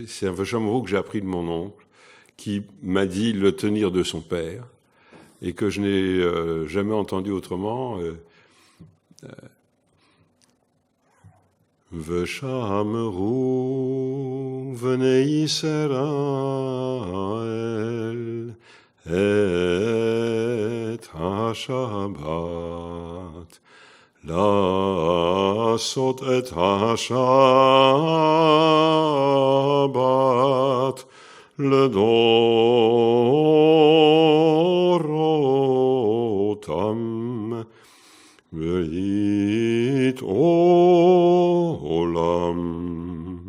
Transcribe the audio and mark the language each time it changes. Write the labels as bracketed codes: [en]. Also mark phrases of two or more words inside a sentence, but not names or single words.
[fr] C'est un Vachamorou que j'ai appris de mon oncle, qui m'a dit le tenir de son père, et que je n'ai jamais entendu autrement. Vachamorou, venez Israël, [he] et ha-Shabbat, לעשות את השבת לדורותם, וית עולם.